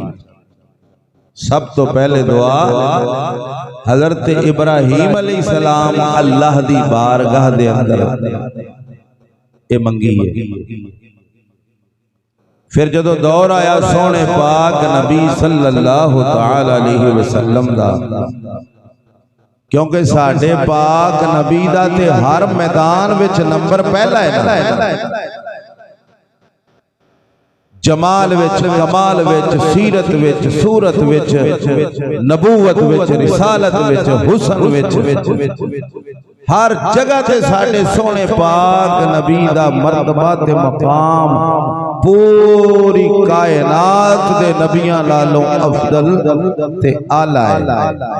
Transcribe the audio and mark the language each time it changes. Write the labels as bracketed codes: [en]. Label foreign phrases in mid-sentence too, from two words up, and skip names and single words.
[pa] سب توں پہلے دعا حضرت ابراہیم علیہ السلام اللہ دی بارگاہ دے اندر یہ منگی ہے. پھر جدوں دور آیا سوہنے پاک نبی [ar] صلى الله تعالى عليه وسلم [pa] دا، کیونکہ ساڈے پاک نبی دا تے ہر میدان وچ نمبر پہلا ہے. جمال وچ، کمال وچ، سیرت وچ، صورت وچ، نبوت وچ، رسالت وچ، حسن وچ، ہر جگہ تے ساڈے سوہنے پاک نبی دا مرتبہ تے مقام پوری کائنات دے نبیاں نالوں افضل تے اعلیٰ ہے.